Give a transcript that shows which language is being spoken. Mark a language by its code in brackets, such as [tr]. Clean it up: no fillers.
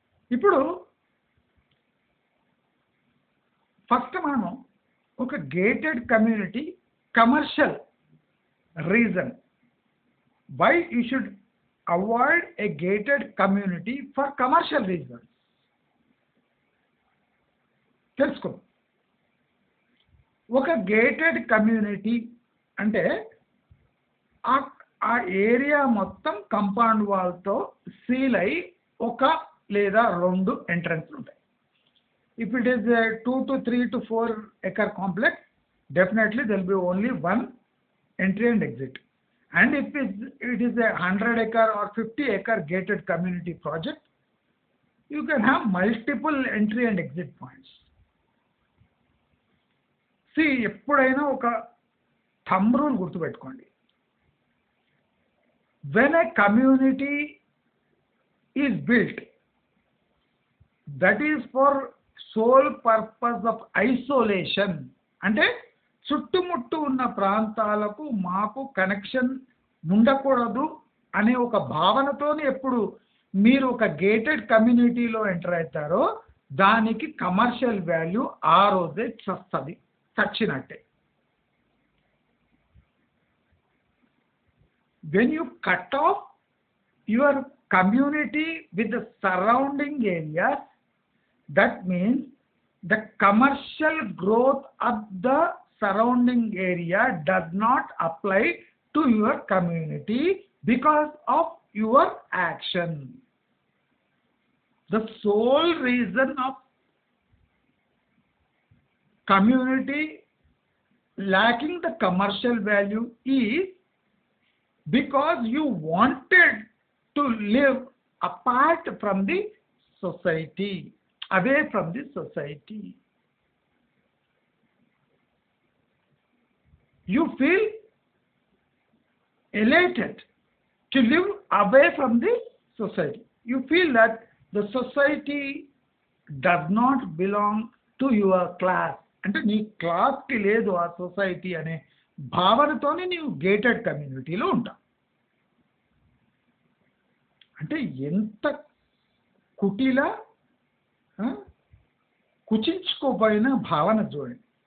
[te] ఇప్పుడు ఫస్ట్ మనము ఒక [en] gated community commercial reason why you should avoid a gated community for commercial reasons [te] తెలుసుకో. ఒక గేటెడ్ కమ్యూనిటీ అంటే ఆ ఆ ఏరియా మొత్తం కంపౌండ్ వాల్తో సీల్ అయి ఒక లేదా 2 ఎంట్రన్స్లు ఉంటాయి. [en] If it is a 2 to 3 to 4 acre complex, definitely there will be only one entry and exit. And if it is a 100 acre or 50 acre gated community project, you can have multiple entry and exit points. [te] See, ఎప్పుడైనా ఒక thumb rule గుర్తుపెట్టుకోండి. [en] When a community is built, that is for sole purpose of isolation, [te] అంటే చుట్టుముట్టు ఉన్న ప్రాంతాలకు మాకు connection ఉండకూడదు అనే ఒక భావనతోనే ఎప్పుడు మీరు ఒక గేటెడ్ కమ్యూనిటీలో ఎంటర్ అవుతారో దానికి కమర్షియల్ వాల్యూ ఆ రోజే చచ్చినట్టే. [en] When you cut off your community with the surrounding areas, that means the commercial growth of the surrounding area does not apply to your community because of your action. The sole reason of community lacking the commercial value is because you wanted to live apart from the society, away from the society. You feel elated to live away from the society. You feel that the society does not belong to your class. [te] అంటే నీ క్లాస్కి లేదు ఆ society అనే భావనతోనే నీవు gated కమ్యూనిటీలో ఉంటావు. అంటే ఎంత కుటిల కుచించుకోపోయిన భావన చూడండి.